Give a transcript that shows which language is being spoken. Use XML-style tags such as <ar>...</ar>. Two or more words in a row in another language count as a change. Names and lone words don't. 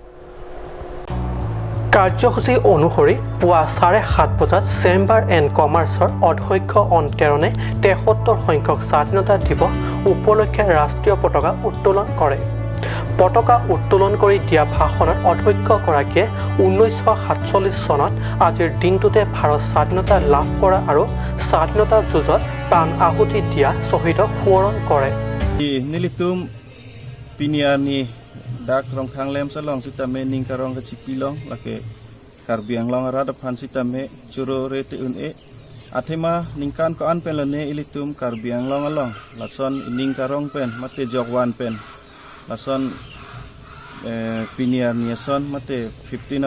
<as>কাৰ্যসূচী অনুসৰি পুৱা ৭:৩০ বজাত চেম্বাৰ এণ্ড কমাৰ্চৰ অধ্যক্ষ অন্তৰণে ৭৩ সংখ্যক স্বাধীনতা দিৱস উপলক্ষে ৰাষ্ট্ৰীয় পতাকা উত্তোলন কৰে পতাকা উত্তোলন কৰি দিয়া ভাষণত অধ্যক্ষগৰাকীয়ে ১৯৪৭ চনত আজিৰ দিনটোতে ভাৰত স্বাধীনতা লাভ কৰা আৰু স্বাধীনতা যুঁজত প্ৰাণ আহুতি দিয়া শ্বহীদক সোঁৱৰণ কৰে</as> <mjw>নিলিতুম পিনিয়ানি dak rong khang lem salong sitame ning karong ka chipilong lake Karbi Anglong arada phan sitame churo rete un e athema ningkan ko an pelane ilitum Karbi Anglong along lason ning karong pen mate jogwan pen lason piniar niason mate 15</mjw>